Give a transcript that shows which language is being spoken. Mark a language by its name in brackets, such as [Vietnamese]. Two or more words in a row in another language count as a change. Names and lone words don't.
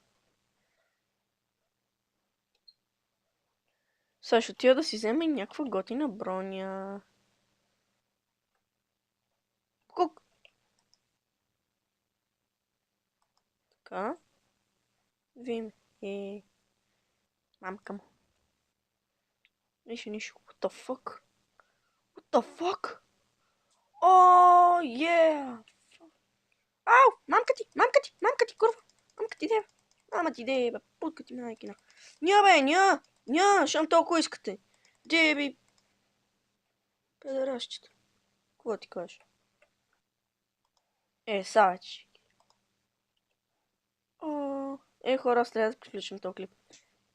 [Bulgarian] Сега ще отида да си вземе някаква готина броня. Кук! Така. Вим. Мамка му. Нищо. [English] What the fuck? What the fuck? Oh, yeah! [Bulgarian] Ау! Мамка ти, курва! Мамка ти де! Мама ти де, бе! Путка ти майкина! Ня, бе, ня! Щом толкова искате! Де, бе! Педерасчета! Какво ти кажеш? Савич! Хора, трябва да приключим този клип.